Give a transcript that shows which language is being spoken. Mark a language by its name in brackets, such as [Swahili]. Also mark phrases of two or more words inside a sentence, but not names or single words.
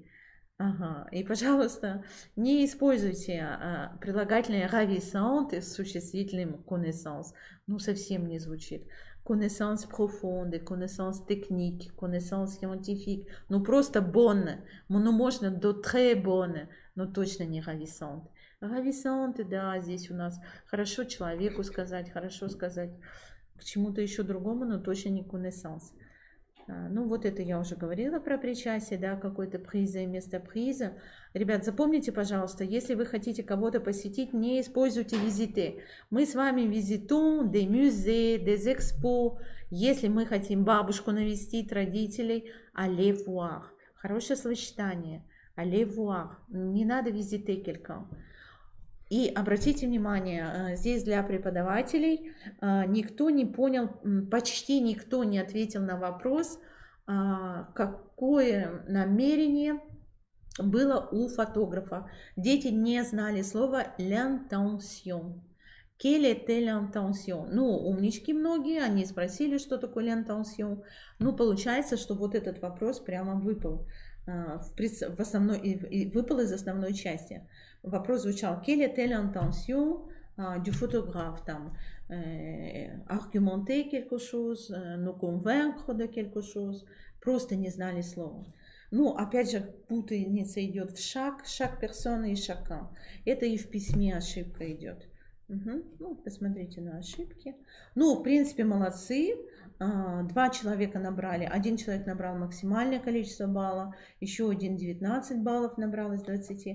[Russian] Ага. И, пожалуйста, не используйте прилагательное ravissante с существительным connaissance. Ну, совсем не звучит. [French] Connaissance profonde, connaissance technique, connaissance scientifique. [Russian] Ну, просто bonne. Ну, можно до [French] très bonne, [Russian] но точно не ravissante. Рависанты, да, здесь у нас хорошо человеку сказать, хорошо сказать к чему-то еще другому, но точно не connaissance. Ну, вот это я уже говорила про причастие, да, какой-то приза и место приза. Ребят, запомните, пожалуйста, если вы хотите кого-то посетить, не используйте визиты. Мы с вами [French] visitons des musées, des expos. [Russian] Если мы хотим бабушку навестить, родителей, [French] aller voir. [Russian] Хорошее словосочетание. [French] Allez voir. [Russian] Не надо [French] visiter quelqu'un. [Russian] И обратите внимание, здесь для преподавателей никто не понял, почти никто не ответил на вопрос, какое намерение было у фотографа. Дети не знали слова l'intention. [French] Quelle était l'intention? [Russian] Ну, умнички многие, они спросили, что такое l'intention. Ну, получается, что вот этот вопрос прямо выпал, в основной, выпал из основной части. Вопрос звучал: [French] quelle était l'intention du photographe? Там, argumenter quelque chose, nous convaincre de quelque chose. [Russian] Просто не знали слова. Ну, опять же, путаница идет в [French] chaque personne [Russian] и шака. Это и в письме ошибка идет. Угу. Ну, посмотрите на ошибки. Ну, в принципе, молодцы. 2 человека набрали. 1 человек набрал максимальное количество баллов, еще один 19 баллов набрал из 20.